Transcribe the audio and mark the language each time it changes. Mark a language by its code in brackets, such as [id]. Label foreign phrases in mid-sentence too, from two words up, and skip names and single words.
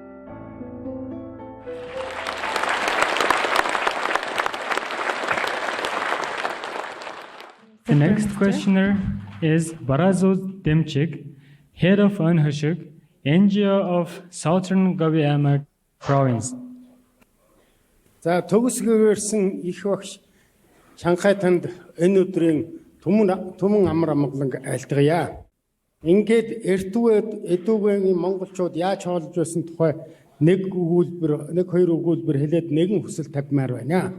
[en] The next questioner is Barazuz Demchik, head of Unhushuk, NGO of Southern Gabiamak province. [mn] За Төгс Гэгээрсэн их багш Шанхай танд энэ өдрийн түмэн амар амгалан айлтгая. Ингээд эртүгэд эдүгэгийн монголчууд яаж хоолж байсан тухай нэг хоёр өгүүлбэр хэлээд нэгэн хүсэл тавьмаар байна.